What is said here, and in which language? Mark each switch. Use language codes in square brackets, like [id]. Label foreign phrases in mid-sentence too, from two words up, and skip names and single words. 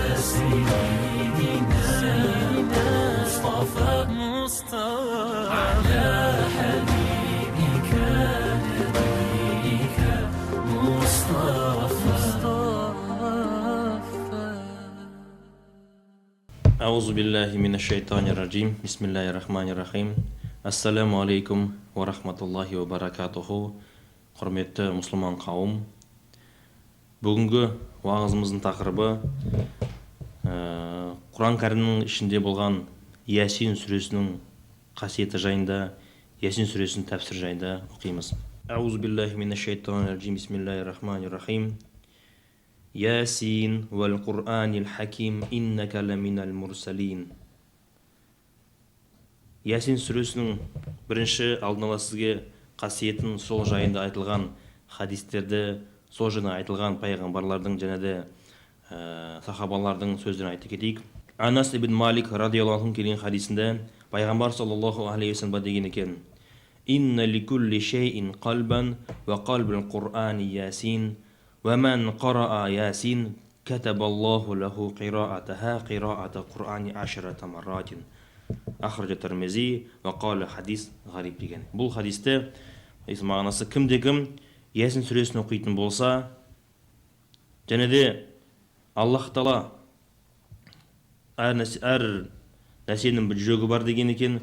[ar] سيدنا مصطفى على حبيبك نبيك مصطفى. أعوذ بالله من الشيطان الرجيم. بسم الله الرحمن الرحيم. السلام عليكم ورحمة الله وبركاته. [kk] Құрметті мұсылман қауым, бүгінгі уағызымыздың тақырыбы Құран кәрімнің ішінде болған Ясин сүресінің қасиеті жайында, Ясин сүресінің тәпсір жайында оқимыз. [ar] أعوذ بالله من الشيطان الرجيم. بسم الله الرحمن الرحيم. يس والقرآن الحكيم إنك لمن المرسلين. [kk] Ясин сүресінің бірінші алдын ала сізге қасиетін, сол жайында айтылған хадистерді, сол жайында айтылған пайғамбарлардың және де сахабалардың сөздерін айтып кетейік. Анас ибн Малик [ar] رضي الله عنه [kk] келген хадисінде пайғамбар [ar] صلى الله عليه وسلم [kk] деген екен: [ar] إن لكل شيء قلبا وقلب القرآن يس ومن قرأ يس كتب الله له قراءتها قراءة القرآن عشر مرات. أخرجه الترمذي وقال حديث غريب деген. [kk] Бұл хадисте мағынасы кімде-кім Ясин сүресін оқитын болса, және де Аллах Тағала әр нәрсенің бір жүрегі бар деген екен.